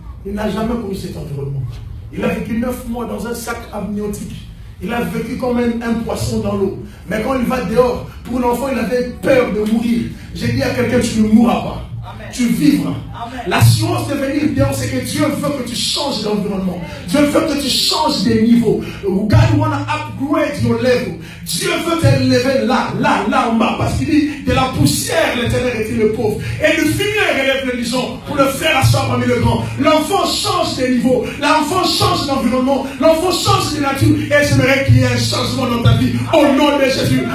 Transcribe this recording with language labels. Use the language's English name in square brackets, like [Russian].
[French] Il n'a jamais connu cet environnement. Il a vécu 9 mois dans un sac amniotique. Il a vécu comme un poisson dans l'eau. Mais quand il va dehors, pour l'enfant, il avait peur de mourir. J'ai dit à quelqu'un, tu ne mourras pas. Amen. Tu vivras. Amen. L'assurance de venir dehors, c'est que Dieu veut que tu changes d'environnement. Dieu veut que tu changes de niveau. [English] God wanna upgrade your level. [French] Dieu veut t'élever là en bas. Parce qu'il dit, de la poussière, l'Éternel était le pauvre. Et le fumier relève le lion pour le faire asseoir parmi le grand. L'enfant change de niveau. L'enfant change d'environnement. L'enfant change de nature. Et j'aimerais qu'il y ait un changement dans ta vie. Au nom de Jésus.